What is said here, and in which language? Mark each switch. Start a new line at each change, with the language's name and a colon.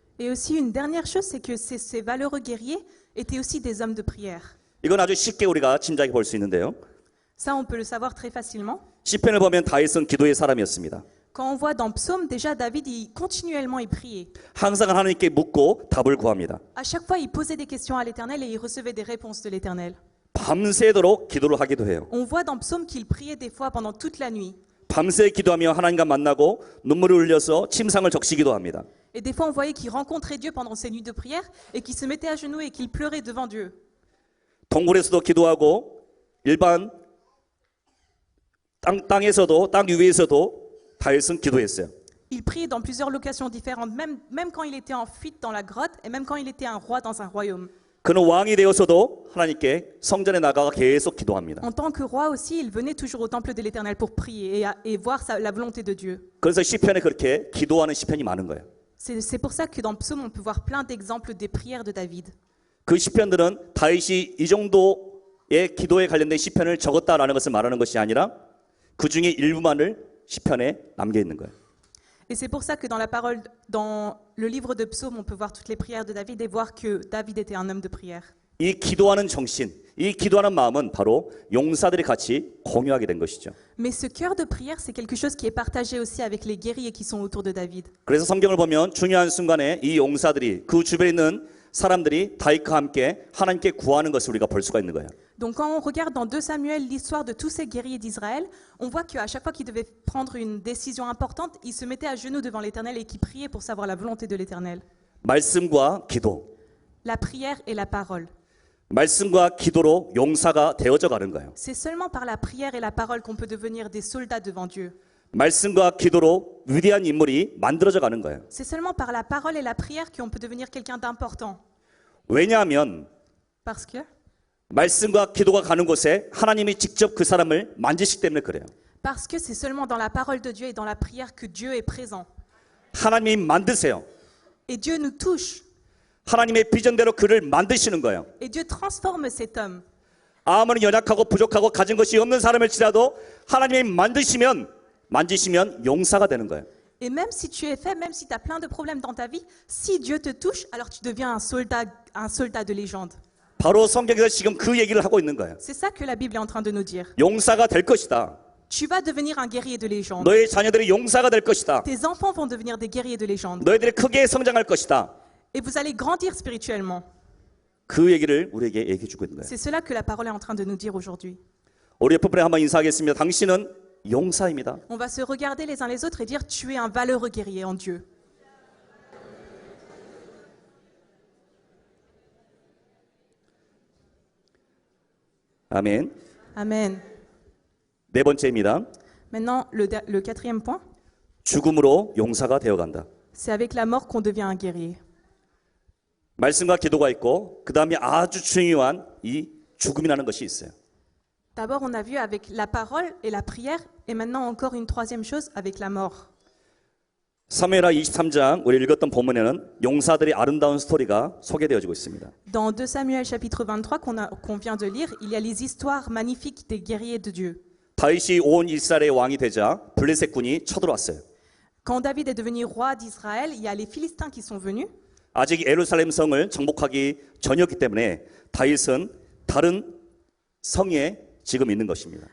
French: Et aussi une dernière chose, c'est que ces valeureux guerriers étaient aussi des hommes de prière.
Korean: 이건 아주 쉽게 우리가 짐작해 볼 수 있는데요.
French: Ça, on peut le savoir très facilement.
Korean: 시편을 보면 다윗은 기도의 사람이었습니다.
French: Quand on voit dans Psaume, déjà David, continuellement il priait.
Korean: 항상 하나님께 묻고 답을 구합니다.
French: À chaque fois, il posait des questions à l'Éternel et il recevait des réponses de l'Éternel.
Korean: 밤새도록 기도를 하기도 해요.
French: On voit dans Psaume qu'il priait des fois pendant toute la nuit.
Korean: 밤새 기도하며 하나님과 만나고 눈물을 흘려서 침상을 적시기도 합니다.
French: Et des fois, on voyait qu'il rencontrait Dieu pendant ses nuits de prière et qu'il se mettait à genoux et qu'il pleurait devant Dieu.
Korean: 동굴에서도 기도하고 일반 땅에서도 땅 위에서도 다윗은 기도했어요.
French: Il priait dans plusieurs locations différentes, même quand il était en fuite dans la grotte et même quand il était un roi dans un royaume.
Korean: 그는 왕이 되어서도 하나님께 성전에 나가가 계속 기도합니다.
French: En tant que roi aussi, il venait toujours au temple de l'Éternel pour prier et voir la volonté de Dieu.
Korean: 그래서 시편에 그렇게 기도하는 시편이 많은 거예요.
French: C'est pour ça que dans Psaume, on peut voir plein d'exemples des prières de David.
Korean: 그 시편들은 다윗이 이 정도 기도에 관련된 시편을 적었다라는 것을 말하는 것이 아니라 그 중에 일부만을 시편에 남겨 있는 거예요.
French: Et c'est pour ça que dans la parole, dans le livre de Psaumes, on peut voir toutes les prières de David et voir que David était un homme de prière.
Korean: 이 기도하는 정신, 이 기도하는 마음은 바로 용사들이 같이 공유하게 된 것이죠.
French: Mais ce cœur de prière, c'est quelque chose qui est partagé aussi avec les guerriers qui sont autour de David.
Korean: 그래서 성경을 보면 중요한 순간에 이 용사들이 그 주변에 있는 사람들이 다윗과 함께 하나님께 구하는 것을 우리가 볼 수가 있는 거예요.
French: Donc quand on regarde dans 2 Samuel l'histoire de tous ces guerriers d'Israël, on voit qu'à chaque fois qu'ils devaient prendre une décision importante, ils se mettaient à genoux devant l'Éternel et qu'ils priaient pour savoir la volonté de l'Éternel.
Korean: 말씀과 기도,
French: La prière et la parole.
Korean: 말씀과 기도로 용사가 되어져 가는 거예요.
French: C'est seulement par la prière et la parole qu'on peut devenir des soldats devant Dieu.
Korean: 말씀과 기도로 위대한 인물이 만들어져 가는 거예요.
French: C'est seulement par la parole et la prière qu'on peut devenir quelqu'un d'important.
Korean: 왜냐하면
French: Parce que
Korean: 말씀과 기도가 가는 곳에 하나님이 직접 그 사람을 만지시기 때문에 그래요.
French: Parce que c'est seulement dans la parole de Dieu et dans la prière que Dieu est présent.
Korean: 하나님이 만드세요.
French: Et Dieu nous touche.
Korean: 하나님의 비전대로 그를 만드시는 거예요.
French: Et Dieu transforme cet homme.
Korean: 아무리 연약하고 부족하고 가진 것이 없는 사람일지라도 하나님이 만지시면 용사가 되는 거예요.
French: Et même si tu es faible, même si tu as plein de problèmes dans ta vie, si Dieu te touche, alors tu deviens un soldat de légende.
Korean: 바로 성경에서 지금 그 얘기를 하고 있는 거예요.
French: C'est ça que la Bible est en train de nous dire.
Korean: 용사가 될 것이다.
French: Tu vas devenir un guerrier de légende.
Korean: 너의 자녀들이 용사가 될 것이다.
French: Tes enfants vont devenir des guerriers de légende.
Korean: 너희들이 크게 성장할 것이다.
French: Et vous allez grandir spirituellement.
Korean: 그 얘기를 우리에게 얘기해 주고 있는 거예요.
French: C'est cela que la parole est en train de nous dire aujourd'hui.
Korean: 우리 옆에 한번 인사하겠습니다. 당신은 용사입니다.
French: On va se regarder les uns les autres et dire tu es un valeureux guerrier en Dieu.
Korean: 아멘.
French: Amen.
Korean: 네 번째입니다.
French: Maintenant, le quatrième point,
Korean: 죽음으로 용사가 되어간다.
French: c'est avec la mort qu'on devient un guerrier.
Korean: 말씀과 기도가 있고 그 다음에 아주 중요한 이 죽음이라는 것이 있어요.
French: D'abord, on a vu avec la parole et la prière, et maintenant encore une troisième chose avec la mort.
Korean: 사무엘하 23장 우리 읽었던 본문에는 용사들의 아름다운 스토리가 소개되어지고 있습니다.
French: Dans 2 Samuel chapitre 23 qu'on vient de lire, il y a les histoires magnifiques des guerriers de Dieu.
Korean: 다윗이 온 이스라엘의 왕이 되자 블레셋 군이 쳐들어왔어요.
French: Quand David est devenu roi d'Israël, il y a les Philistins qui sont venus.
Korean: 아직 예루살렘 성을 정복하기 전이었기 때문에 다윗은 다른 성에 지금 있는 것입니다.